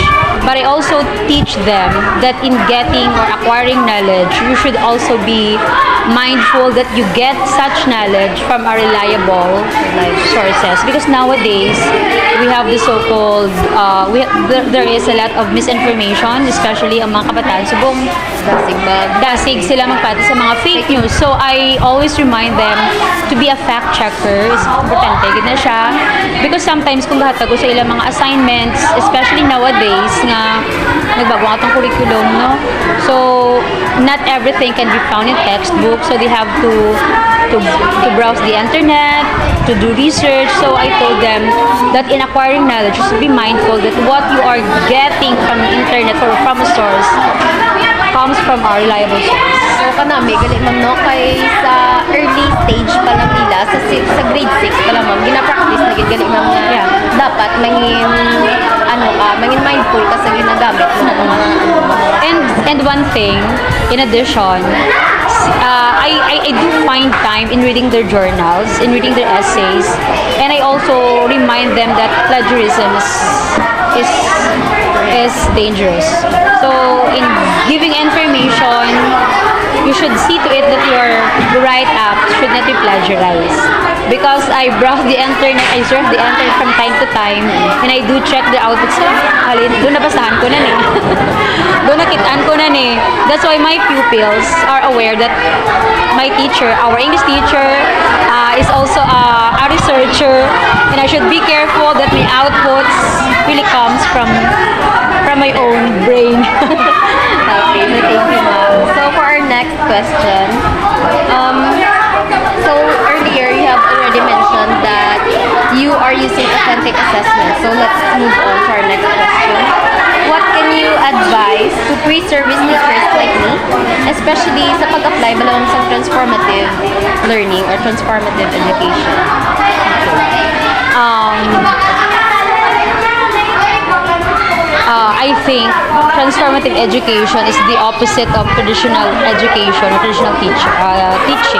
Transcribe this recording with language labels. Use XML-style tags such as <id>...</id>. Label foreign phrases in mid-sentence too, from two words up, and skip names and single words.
<en>But I also teach them that in getting or acquiring knowledge, you should also be mindful that you get such knowledge from a reliable sources. Because nowadays, we have the so-called, there is a lot of misinformation,</en> <hil>especially ang mga kabataan. Subong, dasig sila magpati sa mga</hil> <en>fake news. So, I always remind them to be a fact checker.</en> <hil>Is importante, gid na siya.</hil> <en>Because sometimes,</en> <hil>kung gahatag ko sa ilang mga assignments,</hil> <en>especially nowadays,</en> <hil>nga nagbago nga itong curriculum, no?</hil> <en>So, not everything can be found in textbook. So, they have to browse the internet, to do research. So, I told them that in acquiring knowledge, you should be mindful that what you are getting from the internet or from a source comes from a reliable source. So,</en> <hil>kanami, gali ma'am, no? Kay sa</hil> <en>early stage</en> <hil>pa lang nila, sa grade 6 pa lang, ma'am, gina-practice na gali ma'am nga dapat mangin mindful ka sa ginagamit mo ng mga</hil> <en>And one thing, in addition, I do find time in reading their journals, in reading their essays, and I also remind them that plagiarism is dangerous. So, in giving information, you should see to it that your write-up should not be plagiarized. Because I browse the internet, I surf the internet from time to time, and I do check the outputs.</en> <hil>Halin, doon nabasahan ko na ni. Doon nakitaan ko na ni.</hil> <en>That's why my pupils are aware that my teacher, our English teacher, is also a researcher, and I should be careful that my outputs really comes from my own brain. Okay, so thank you, ma'am. So for our next question, so earlier you have already mentioned that you are using authentic assessments move on to our next question. What can you advise to pre-service teachers like me, especially</en> <hil>sa pag-apply malamang sa</hil> <en>transformative learning or transformative education? I think transformative education is the opposite of traditional education or traditional teaching.</en>